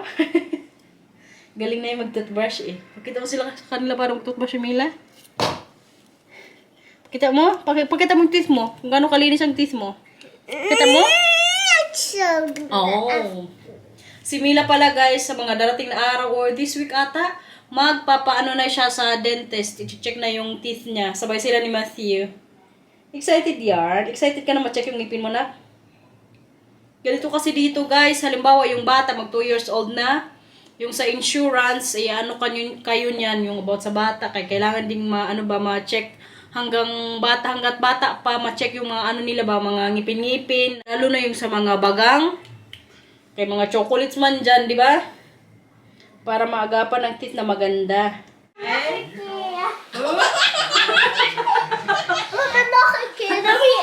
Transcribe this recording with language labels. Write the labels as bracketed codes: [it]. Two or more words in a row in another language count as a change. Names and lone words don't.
[tl] Galing na yung mag-toothbrush eh. Pakita mo sila sa kanila parang mag-toothbrush yung Mila. Pakita mo? Pakita mo yung teeth mo. Kung gaano kalinis ang teeth mo. Pakita mo? Oh. Si Mila pala guys, sa mga darating na araw or this week ata, magpapaano na siya sa dentist. I-check na yung teeth niya. Sabay sila ni Matthew. Excited yarn? Excited ka na ma-check yung ngipin mo na? Ganito kasi dito guys, halimbawa yung bata mag 2 years old na, yung sa insurance, ano kayo niyan, yung about sa bata, kaya kailangan ding ma-check hanggat bata pa, ma-check yung mga ano nila ba, mga ngipin-ngipin, lalo na yung sa mga bagang, kay mga chocolates man dyan, di ba? Para maagapan ang teeth na maganda. [nl] Mag er nog een keer. Dan